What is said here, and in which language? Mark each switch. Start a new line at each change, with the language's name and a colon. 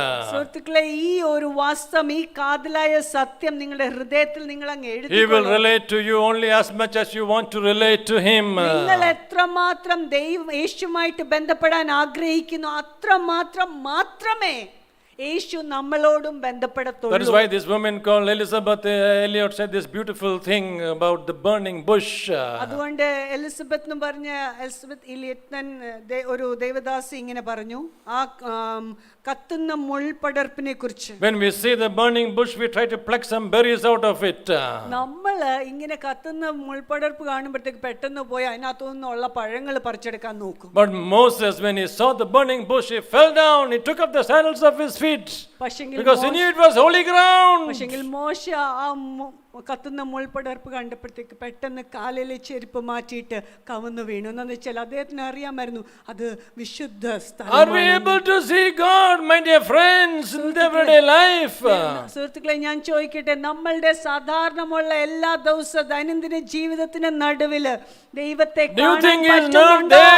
Malayalam: സുഹൃത്തുക്കളെ, ഈ ഒരു വാസ്തവം, ഈ കാതലായ സത്യം നിങ്ങളുടെ ഹൃദയത്തിൽ നിങ്ങൾ അങ്ങ് എഴുതി.
English: He will relate to you only as much as you want to relate to him.
Malayalam: നിങ്ങൾ എത്രമാത്രം യേശുമായിട്ട് ബന്ധപ്പെടാൻ ആഗ്രഹിക്കുന്നു അത്രമാത്രം മാത്രമേ യേശു നമ്മളോടും ബന്ധപ്പെടത്തുള്ളൂ.
English: That is why this woman called Elizabeth Elliot said this beautiful thing about the burning bush.
Malayalam: അതുകൊണ്ട് Elizabeth എന്ന് പറഞ്ഞ Elizabeth ഇലിയറ്റൻ ഒരു ദേവദാസി ഇങ്ങനെ പറഞ്ഞു ആ കത്തുന്ന മുൾപടർപ്പിനെ കുറിച്ച്.
English: When we see the burning bush, we try to pluck some berries out of it.
Malayalam: നമ്മൾ ഇങ്ങനെ കത്തുന്ന മുൾപടർപ്പ് കാണുമ്പോഴത്തേക്ക് പെട്ടെന്ന് പോയി അതിനകത്തു നിന്നുള്ള പഴങ്ങൾ പറിച്ചെടുക്കാൻ നോക്കും.
English: But Moses, when he saw the burning bush, he fell down, he took up the sandals of his feet because he knew it was holy ground.
Malayalam: പക്ഷെങ്കിൽ മോശ ആ കത്തുന്ന മുൾപടർപ്പ് കണ്ടപ്പോഴത്തേക്ക് പെട്ടെന്ന് കാലിലെ ചെരുപ്പ് മാറ്റിയിട്ട് കവന്നു വീണു. എന്ന് വെച്ചാൽ അദ്ദേഹത്തിന് അറിയാമായിരുന്നു അത് വിശുദ്ധ സ്ഥലമാണ്.
English: Are we able to see God, my dear friends, in the everyday life?
Malayalam: സുഹൃത്തുക്കളെ, ഞാൻ ചോദിക്കട്ടെ, നമ്മളുടെ സാധാരണമുള്ള എല്ലാ ദിവസ ദൈനംദിന ജീവിതത്തിന്റെ നടുവില് ദൈവത്തെ കാണാൻ പറ്റുന്നുണ്ടോ?